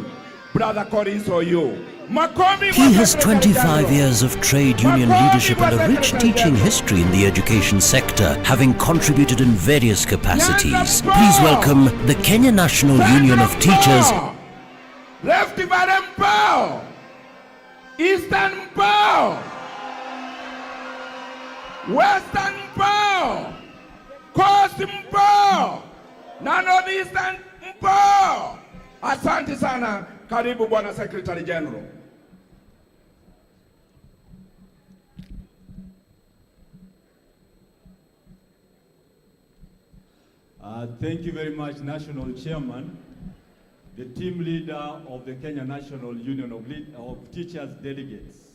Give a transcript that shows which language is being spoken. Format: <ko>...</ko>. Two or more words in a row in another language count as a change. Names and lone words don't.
<en>Brother Collins Oyu. He has 25 years of trade union leadership and a rich teaching history in the education sector, having contributed in various capacities. Please welcome the Kenya National Union of Teachers. Rift Valley mpo. Eastern mpo. Western mpo. Coast mpo. Northeastern mpo.</en> <sw>Asante sana. Karibu Bwana</sw> <en>Secretary General. Thank you very much, National Chairman, the team leader of the Kenya National Union of Teachers Delegates.</en>